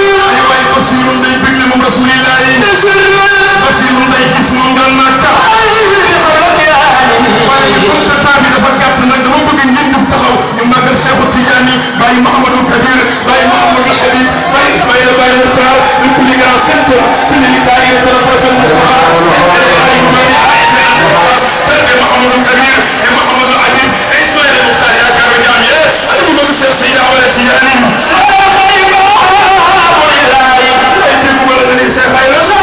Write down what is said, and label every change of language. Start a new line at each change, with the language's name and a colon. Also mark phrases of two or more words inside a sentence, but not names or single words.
Wolof: Ay waay Basirun day bëgg moom rasulillahi. Basirun day gis moom Ndiol Màkka. Waaye
French: comme que
Wolof: temps bi dafa gàtt nag dama bëgg ngeen jóg taxaw ñu màggal Seexu Tijaani Baye Mouhamadou Kabir Baye Mouhamadou Habib Baye Ismaïla Baye Moutar
French: le plus grand centre c'est le daïra de la prophète
Wolof: Moustapha. Baye Mouhamadou Kabir et Mouhamadou Habib et Ismaïla Moutar yaakaaru jaam yi. Ak ku bëgg Seex Seydi Ahmad Tijaani. Ay dégg wala nga ni Seex Ayla.